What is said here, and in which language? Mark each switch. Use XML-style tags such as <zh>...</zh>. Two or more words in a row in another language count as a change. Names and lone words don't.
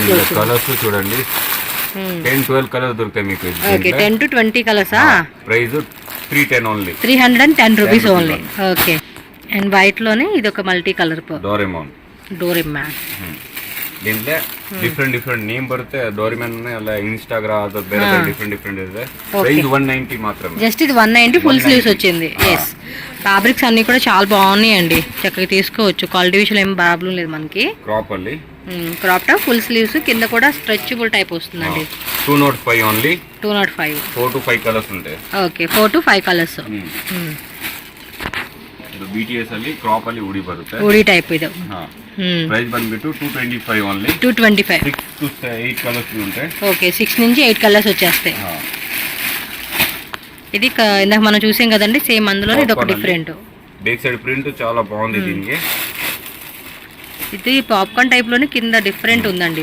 <te>కలర్స్ చూడండి.</te> <en>10-12 colors</en> <te>దొరుకుతాయి మీకు.</te> <en>okay. 10 to 20 colors. price 310 only. 310 rupees only. okay. and white</en> <te>లోనే ఇది ఒక</te> <en>multi color</en> <te>డోరేమాన్. దీంట్లో</te> <en>different name</en> <te>బರುತ್ತೆ.</te> <kn>డోరేమాన్ అలా ఇన్స్టాగ్రామ్ ಅದು ಬೇರೆ డిఫరెంట్ ಇದೆ.</kn> <te>ప్రైస్ 190 మాత్రమే. జస్ట్ ఇది 190</te> <en>full sleeves</en> <te>వచ్చింది. ఎస్. ఫ్యాబ్రిక్స్ అన్ని కూడా చాలా బాగున్నాయండి. చక్కగా తీసుకోవచ్చు. క్వాలిటీ విషయంలో ఏం ప్రాబ్లం లేదు మనకి.</te> <kn>క్రాప్ ಅಲ್ಲಿ</kn> <en>crop top full sleeves</en> <te>కింద కూడా</te> <en>stretchable type</en> <te>వస్తుందండి.</te> <en>205 only. 205. 4 to 5 colors</en> <te>ఉంటాయి.</te> <en>okay. 4 to 5 colors.</en> <kn>BTS ಅಲ್ಲಿ ಕ್ರಾಪ್ ಅಲ್ಲಿ ಉಡಿ ಬರುತ್ತೆ.</kn> <en>hoodie type ಇದು.</en> <kn>ಪ್ರೈಸ್ ಬಂದ್ಬಿಟ್ಟು 225 ಓನ್ಲಿ. 225.</kn> <en>6 to 8 colors</en> <te>ఉంటాయి. ఓకే. 6 నుంచి 8 కలర్స్ వచ్చేస్తాయి. ఇది ఇందాక మనం చూసాం కదండి సేమ్ అందులో ఇది ఒక డిఫరెంట్.</te> <en>back side print</en> <te>చాలా బాగుంది దీనికి. ఇది</te> <en>popcorn type</en> <te>లోనే కింద డిఫరెంట్ ఉందండి.</te>